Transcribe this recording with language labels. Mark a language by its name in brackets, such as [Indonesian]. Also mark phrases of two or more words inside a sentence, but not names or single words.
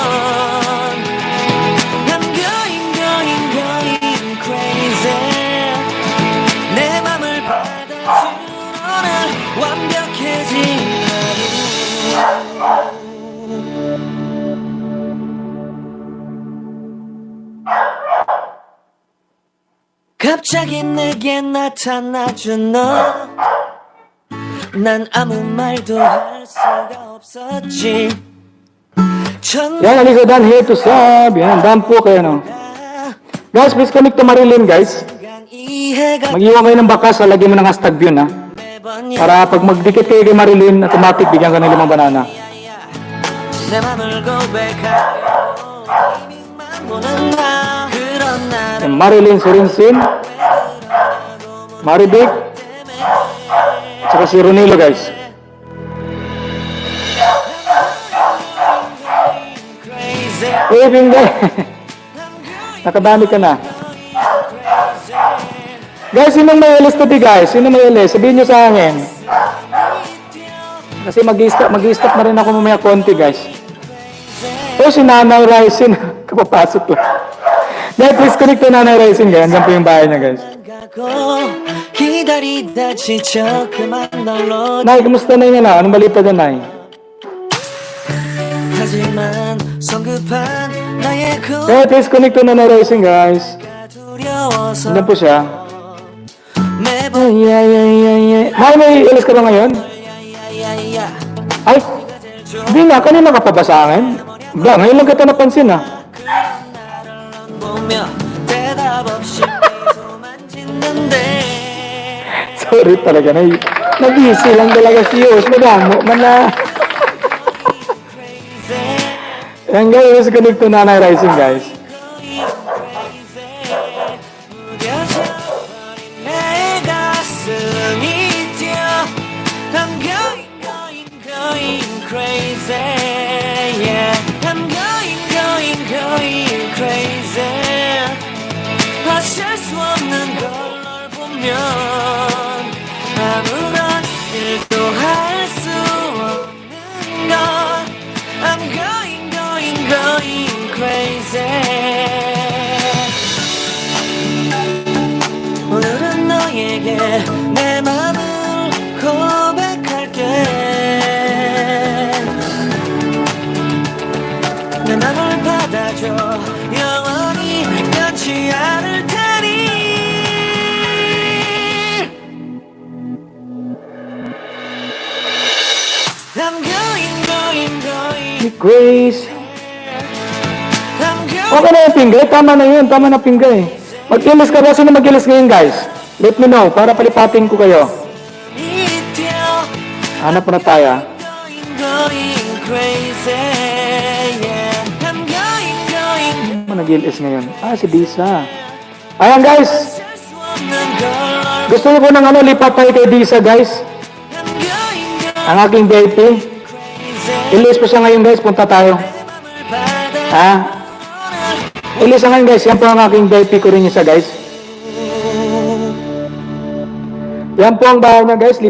[English] I'm going crazy [Korean] 내 맘을 받아주는 완벽해진 하루 갑자기 내게 나타나준 너 난 아무 말도 할 수가 없었지 [English] Yan, Aliza Dan here to sub. [Filipino] Yan, Dan po kayo, no? [English] Guys, please connect to Marilyn, guys. [Korean] 이해가 [Filipino] Mag-iwan kayo ng bakas, lagyan mo ng hashtag view, na. [Korean] 매번 [Filipino] Para pag magdikit kayo kay Marilyn, automatic bigyan ka ng 5 banana. [Korean] 내 맘을 고백하려고 타이밍만 보는 나 그런 나를 [Filipino] Yan, Marilyn Sorinsin, Maribig, tsaka si Ronilo, guys. [English] crazy [Filipino] Hey, Bingay. Nakadami ka na. Guys, sinong may LS today, guys? Sinong may LS? Sabihin nyo sa akin. Kasi mag-i-stop na rin ako mamaya konti, guys. Oh, si Nanay Rising. Kapapasok lang. [English] Guys, please connect to Nanay Rising, guys. [Filipino] Hanggang po yung bahay niya, [English] guys. [Korean] 가고 기다리다 지쳐 그만 널로 [Filipino] Nay, kumusta na yun na? Anong balita dyan, Nay? [Korean] 하지만 성급한 나의 [English] Guys, please connect to Nanay Rising, guys. [Korean] 고가 두려워서 [Filipino] Hanggang po siya. [Korean] 매번 [Filipino] Nay, may LS ka ba ngayon? [Korean] 야야야야 [Filipino] Ay, hindi na. Kanina ka pa ba sa akin? Ba, ngayon lang kita napansin, ha? 보며 대답 없이 미소만 짓는데 Sorry talaga, Nay. Nag-easy lang talaga si Yos. Madamo man na. Yan, guys. [English] Connect to Nanay Rising, guys. [Korean] 무뎌져버린 내 가슴이 뛰어 [English] I'm going crazy yeah I'm going crazy [Korean] 어쩔 수 없는 걸 널 보면 아무런 일도 할 수 없는 걸 [English] I'm going crazy [Korean] 오늘은 너에게 내 맘을 고백할게 내 맘을 받아줘 영원히 변치 않을 테니 [English] I'm going Grace. I'm going [Filipino] Okay na yung pinggay. Tama na yun. Tama na pinggay. Mag-ilis ka ba? Sino mag-ilis ngayon, guys? [English] Let me know [Filipino] para palipatin ko kayo. Hanap na tayo. ah. [English] going crazy yeah I'm going [Filipino] Ano nag-ilis ngayon? Ah, si Disa. Ayan, guys. [Korean] 어쩔 수 없는 걸 [Filipino] Gusto niyo po ng ano, lipat tayo kay Disa, guys. [English] I'm going [Filipino] Ang aking VIP. [English] crazy [Filipino] Ilis po siya ngayon, guys. Punta tayo. [Korean] 받아 [Filipino] Ha? Ilis ngayon, guys. Yan po ang aking VIP ko rin isa, guys. Yan po ang bahay na, guys.